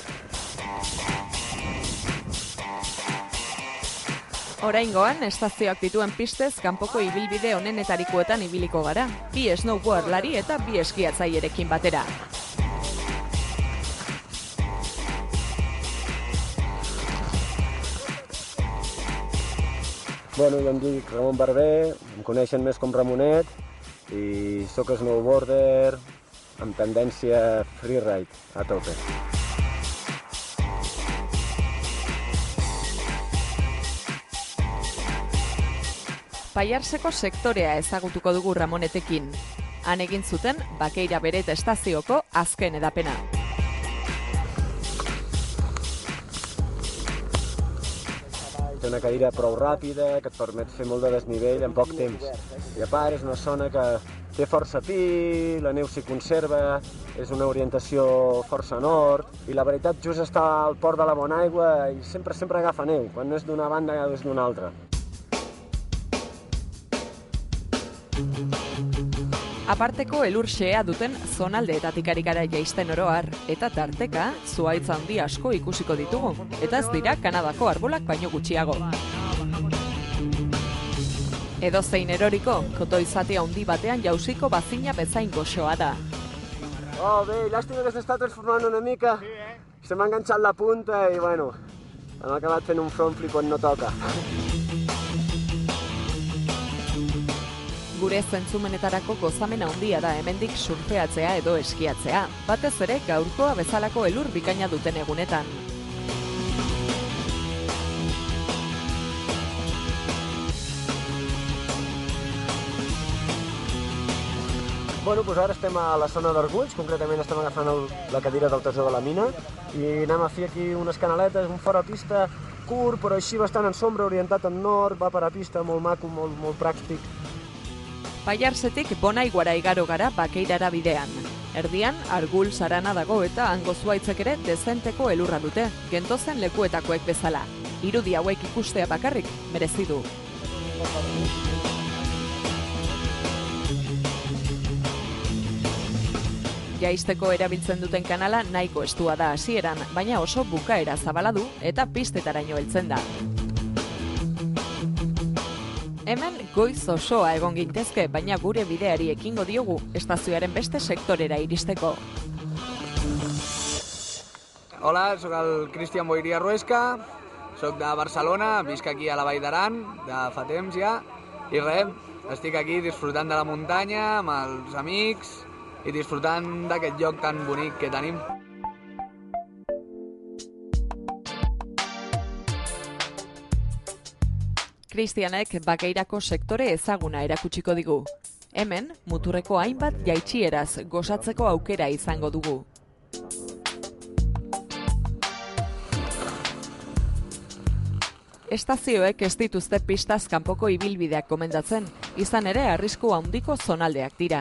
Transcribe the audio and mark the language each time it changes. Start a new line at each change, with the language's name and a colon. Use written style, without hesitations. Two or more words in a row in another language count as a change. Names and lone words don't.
Basque: Oraingoan, estazioak dituen pistez kanpoko ibilbide onenetarikoetan ibiliko gara, bi snowboardlari eta bi eskiatzailerekin batera.
Catalan: Bueno, jo em dic Ramon Barber, em coneixen més com Ramonet i sóc snowboarder amb tendència freeride a tope.
Basque: Paiarseko sektorea ezagutuko dugu Ramonetekin. Han egin zuten Bakeira Beret estazioko azken edapena.
Catalan: Té una cadira prou ràpida, que et permet fer molt de desnivell en poc temps. I a part és una zona que té força pi, la neu s'hi conserva, és una orientació força nord, i la veritat just està al port de la Bonaigua i sempre agafa neu, quan no és d'una banda és d'una altra.
Basque: Aparteko elur xehea duten zonaldeetatik ari gara jaisten oroar, eta tarteka zuhaitz handi asko ikusiko ditugu, eta ez dira Kanadako arbolak baino gutxiago. Edozein eroriko, koto izate handi batean jauziko bazina bezain goxoa da.
Catalan: Oh, bé, llàstima que s'està transformant una mica. Se m'ha enganxat la punta i, bueno, hem acabat fent un
English: front flip
Catalan: quan no toca.
Basque: Gure zentzumenetarako gozamena handia da hemendik surfeatzea edo eskiatzea, batez ere gaurkoa bezalako elur bikaina duten egunetan.
Catalan: Bueno, doncs ara estem a la zona d'Argulls, concretament estem agafant la cadira del Tesor de la Mina i anem a fer aquí unes canaletes, un fora pista curt, però així bastant en sombra, orientat en nord, va per a pista, molt maco, molt pràctic.
Basque: Paiarsetik Bonaiguara igaro gara Bakeirara bidean. Erdian, Arguls arana dago eta hango zuhaitzek ere dezenteko elurra dute, gentozen lekuetakoek bezala. Irudi hauek ikustea bakarrik merezi du. Jaisteko erabiltzen duten kanala nahiko estua da hasieran, baina oso bukaera zabala du eta pistetaraino heltzen da. Hemen goiz osoa egon gintezke, baina gure bideari ekingo diogu estazioaren beste sektorera iristeko.
Catalan: Hola, sóc el Cristian Boiria Ruesca, sóc de Barcelona, visc aquí a la Vall d'Aran, de fa temps ja, i res, estic aquí disfrutant de la muntanya amb els amics i disfrutant d'aquest lloc tan bonic que tenim.
Basque: Kristianek Bakeirako sektore ezaguna erakutsiko digu. Hemen, muturreko hainbat jaitsieraz gozatzeko aukera izango dugu. Estazioek ez dituzte pistaz kanpoko ibilbideak gomendatzen, izan ere arrisku handiko zonaldeak dira.